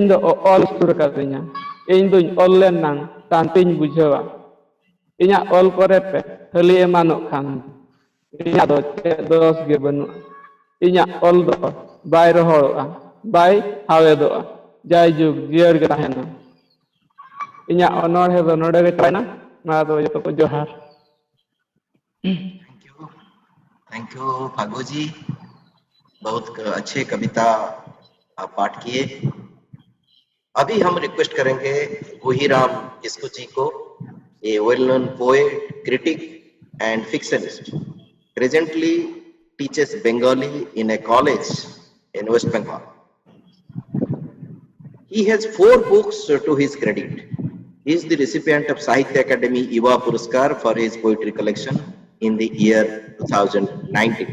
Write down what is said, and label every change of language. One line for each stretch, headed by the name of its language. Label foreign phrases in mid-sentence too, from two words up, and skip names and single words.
Santali: ᱫᱚ ᱚᱞ ᱥᱩᱨ ᱟᱠᱟᱫᱤᱧᱟ ᱤᱧ ᱫᱩᱧ ᱚᱞ ᱞᱮᱱᱟᱝ ᱥᱟᱱᱛᱤᱧ ᱵᱩᱡᱷᱟᱹᱣᱟ ᱤᱧᱟᱹᱜ ᱚᱞ ᱠᱚᱨᱮ ᱯᱮ ᱦᱟᱹᱞᱤ ᱮᱢᱟᱱᱚᱜ ᱠᱷᱟᱱ ᱤᱧᱟᱹᱜ ᱫᱚ ᱪᱮᱫ ᱫᱚᱥ ᱜᱮ ᱵᱟᱹᱱᱩᱜᱼᱟ ᱤᱧᱟᱹᱜ ᱚᱞ ᱫᱚ ᱵᱟᱭ ᱨᱚᱦᱚᱲᱚᱜᱼᱟ ᱵᱟᱭ ᱦᱟᱣᱮᱫᱚᱜᱼᱟ ᱡᱟᱭᱡᱩᱜᱽ ᱡᱤᱭᱟᱹᱲ ᱜᱮ ᱛᱟᱦᱮᱱᱟ ᱤᱧᱟᱹᱜ ᱚᱱᱚᱬᱦᱮ ᱫᱚ ᱱᱚᱰᱮ ᱜᱮ ᱪᱟᱵᱟᱭᱮᱱᱟ ᱢᱟ ᱫᱚ ᱡᱚᱛᱚ ᱠᱚ ᱡᱚᱦᱟᱨ
English: Thank you
Hindi: फागू जी बहुत अच्छे कविता आप पाठ किए अभी हम रिक्वेस्ट करेंगे गुहीराम किस्कू जी को
English: a well known poet critic and fictionist presently teaches Bengali in a college in West Bengal. He has 4 books to his credit. He is the recipient of Sahitya Akademi Yuva Puraskar for his poetry collection in the year 2019.